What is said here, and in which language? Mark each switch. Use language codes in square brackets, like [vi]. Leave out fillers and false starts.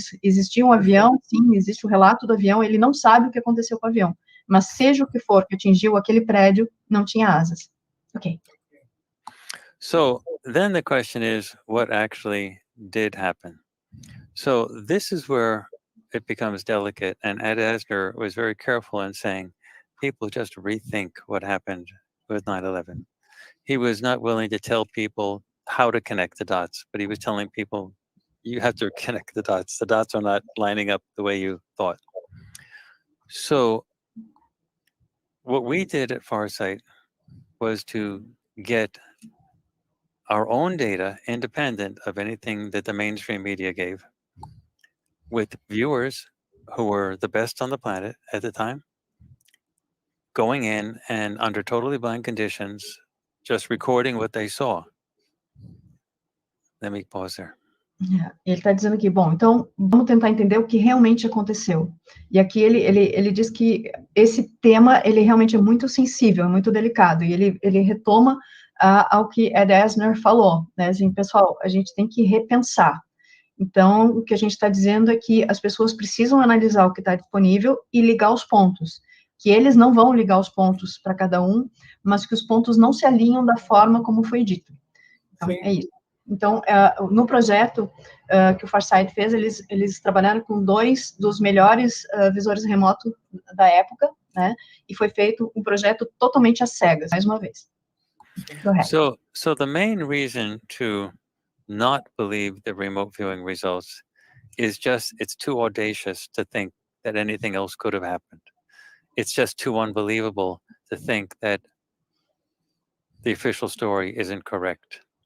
[pt] Existia um avião, sim, existe o relato do avião, ele não sabe o que aconteceu com o avião, mas seja o que for que atingiu aquele prédio, não tinha asas. [en] Ok. So then the question is, what actually did happen? So this is where it becomes delicate. And Ed Asner was very careful in saying, people just rethink what happened with 9/11. He was not willing to tell people how to connect the dots, but he was telling people, you have to connect the dots. The dots are not lining up the way you thought. So what we did at Farsight was to get our own data independent of anything that the mainstream media gave, with viewers who were the best on the planet at the time, going in and under totally blind conditions, just recording what they saw. Let me pause there. [pt] Ele está dizendo aqui, bom, então vamos tentar entender o que realmente aconteceu. E aqui ele diz que esse tema, ele realmente é muito sensível, é muito delicado, e ele retoma ao que Ed Asner falou, né, assim, pessoal, a gente tem que repensar. Então, o que a gente está dizendo é que as pessoas precisam analisar o que está disponível e ligar os pontos, que eles não vão ligar os pontos para cada um, mas que os pontos não se alinham da forma como foi dito. Então, é isso. Então, no projeto que o Farsight fez, eles trabalharam com 2 dos melhores visores remotos da época, né? E foi feito um projeto totalmente às cegas, mais uma vez. [en] So the main reason to not believe the remote viewing results is just, it's too audacious to think that anything else could have happened. It's just too unbelievable to think that the official story isn't correct.